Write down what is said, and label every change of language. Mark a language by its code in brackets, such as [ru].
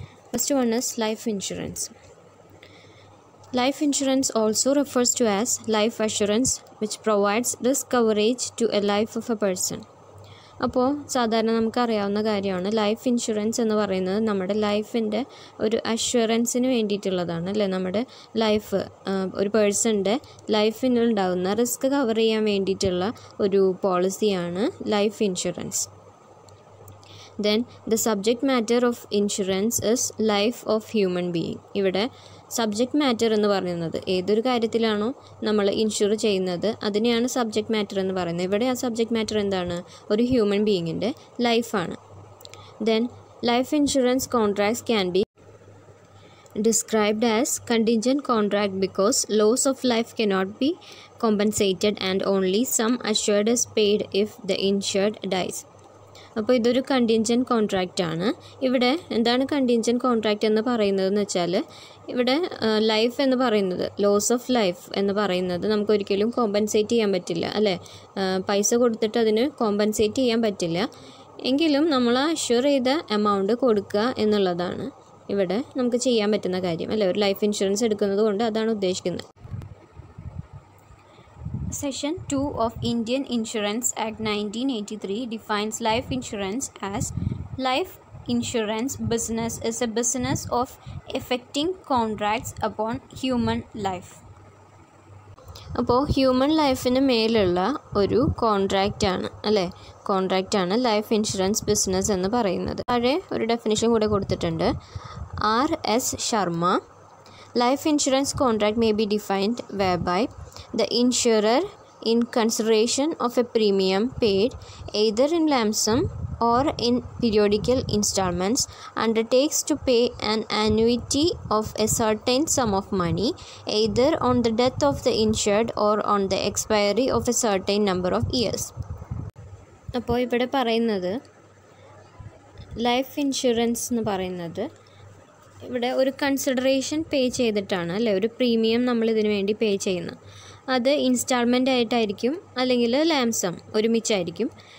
[en] First one is life insurance. Life insurance also refers to as life assurance, which provides risk coverage to a life of a person. [ml] അപ്പോൾ സാധാരണ നമുക്കറിയാവുന്ന കാര്യമാണ് life insurance എന്ന് പറയുന്നത് നമ്മുടെ ലൈഫിൻ്റെ ഒരു അഷ്വറൻസിന് വേണ്ടിയിട്ടുള്ളതാണ് അല്ലേ. നമ്മുടെ ലൈഫ് ഒരു പേഴ്സണിൻ്റെ ലൈഫിനുണ്ടാകുന്ന റിസ്ക് കവർ ചെയ്യാൻ വേണ്ടിയിട്ടുള്ള ഒരു പോളിസിയാണ് life insurance. [en] Then the subject matter of insurance is life of human being. [ml] ഇവിടെ സബ്ജക്റ്റ് മാറ്റർ എന്ന് പറയുന്നത് ഏതൊരു കാര്യത്തിലാണോ നമ്മൾ ഇൻഷുർ ചെയ്യുന്നത് അതിനെയാണ് സബ്ജക്റ്റ് മാറ്റർ എന്ന് പറയുന്നത്. ഇവിടെ ആ സബ്ജക്റ്റ് മാറ്റർ എന്താണ്? ഒരു ഹ്യൂമൻ ബീയിങ്ങിൻ്റെ ലൈഫാണ്. [en] Then life insurance contracts can be described as contingent contract because loss of life cannot be compensated and only some assured is paid if the insured dies. [ml] അപ്പോൾ ഇതൊരു contingent contract ആണ്. ഇവിടെ എന്താണ് contingent contract എന്ന് പറയുന്നതെന്ന് വെച്ചാൽ ഇവിടെ life എന്ന് പറയുന്നത് ലോസ് ഓഫ് ലൈഫ് എന്ന് പറയുന്നത് നമുക്കൊരിക്കലും കോമ്പൻസേറ്റ് ചെയ്യാൻ പറ്റില്ല അല്ലേ. പൈസ കൊടുത്തിട്ട് അതിന് കോമ്പൻസേറ്റ് ചെയ്യാൻ പറ്റില്ല. എങ്കിലും നമ്മൾ അഷ്യൂർ ചെയ്ത എമൗണ്ട് കൊടുക്കുക എന്നുള്ളതാണ് ഇവിടെ നമുക്ക് ചെയ്യാൻ പറ്റുന്ന കാര്യം അല്ലേ. ഒരു ലൈഫ് ഇൻഷുറൻസ് എടുക്കുന്നത് കൊണ്ട് അതാണ് ഉദ്ദേശിക്കുന്നത്. [en] Section 2 of Indian Insurance Act 1983 defines life insurance as life insurance business is a business of effecting contracts upon human life. [ml] അപ്പോൾ ഹ്യൂമൻ ലൈഫിന് മേലുള്ള ഒരു കോൺട്രാക്റ്റാണ് അല്ലേ. കോൺട്രാക്റ്റാണ് ലൈഫ് ഇൻഷുറൻസ് ബിസിനസ് എന്ന് പറയുന്നത്. താഴെ ഒരു ഡെഫിനിഷൻ കൂടെ കൊടുത്തിട്ടുണ്ട്. R.S. Sharma. [en] Life insurance contract may be defined whereby the insurer, in consideration of a premium paid either in lump sum or in periodical installments, undertakes to pay an annuity of a certain sum of money either on the death of the insured or on the expiry of a certain number of years. [ml] അപ്പോൾ ഇവിടെ പറയുന്നത് life insurance എന്ന് പറയുന്നത് ഇവിടെ ഒരു consideration പേ ചെയ്തിട്ടാണ് അല്ലേ. ഒരു പ്രീമിയം നമ്മൾ ഇതിനു വേണ്ടി പേ ചെയ്യുന്നത്. അത് ഇൻസ്റ്റാൾമെൻ്റ് ആയിട്ടായിരിക്കും അല്ലെങ്കിൽ ലാംസം ഒരുമിച്ചായിരിക്കും.